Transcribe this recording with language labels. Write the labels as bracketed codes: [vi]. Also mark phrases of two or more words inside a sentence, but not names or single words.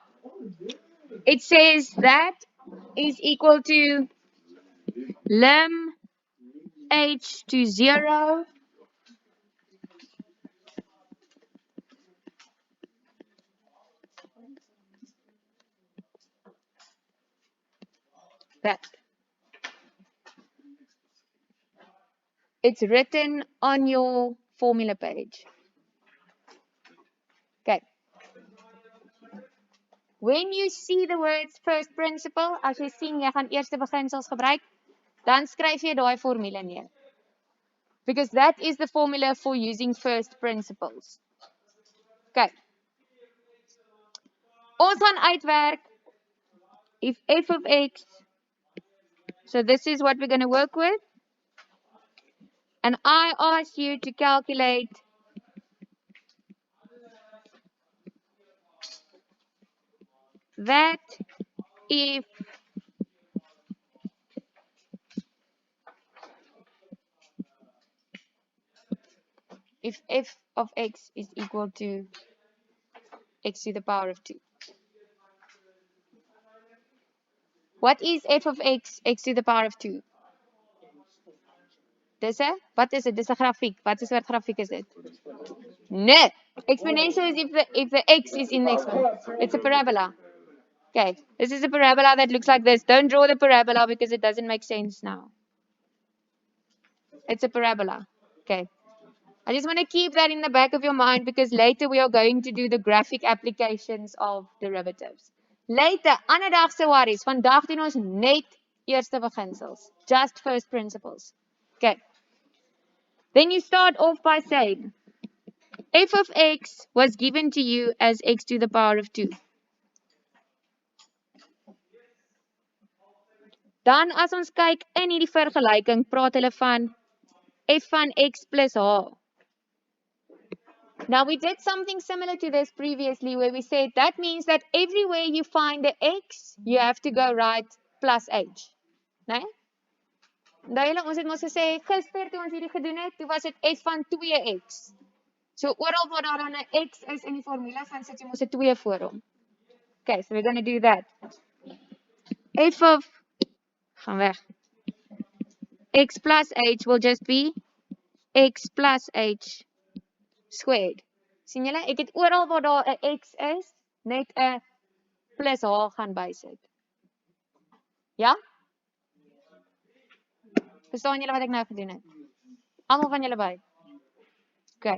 [en] It says that is equal to lim h to 0 that. It's written on your formula page. Okay. When you see the words first principle, [af] as jy sien jy gaan eerste beginsels gebruik, dan skryf jy daai formule neer. [en] Because that is the formula for using first principles. Okay. [af] Ons gaan uitwerk [en] if f of x, so this is what we're going to work with. And I ask you to calculate that if f of x is equal to x to the power of 2. What is f of x, x to the power of 2? [af] Wat is dit? Dis 'n grafiek. Wat is wat grafiek is dit? Nee. [en] Exponential is if the x is in the exponent. It's a parabola. Okay, this is a parabola that looks like this. Don't draw the parabola because it doesn't make sense now. It's a parabola. Okay. I just want to keep that in the back of your mind because later we are going to do the graphic applications of derivatives. [af] Later, ander dag se worries. Vandag doen ons net eerste beginsels. [en] Just first principles. Okay. Then you start off by saying, f of x was given to you as x to the power of 2. [af] Dan as ons kyk in hierdie vergelyking, praat hulle van f van x plus h. [en] Now we did something similar to this previously where we said that means that everywhere you find the x, you have to go right plus h. [af] Nee? Nou julle ons het mos gesê gister toe ons hierdie gedoen het, toe was dit f van 2x. So oral waar daar dan 'n x is in die formule gaan sit jy mos 'n 2 voor hom. [en] Okay, so we're going to do that. [af] F of gaan weg. [en] X plus h will just be x plus h squared. [af] Sien julle, ek het oral waar daar 'n x is, net 'n plus h gaan bysit. Ja? Verstaan julle wat ek nou gedoen het? Almal van julle by? Okay.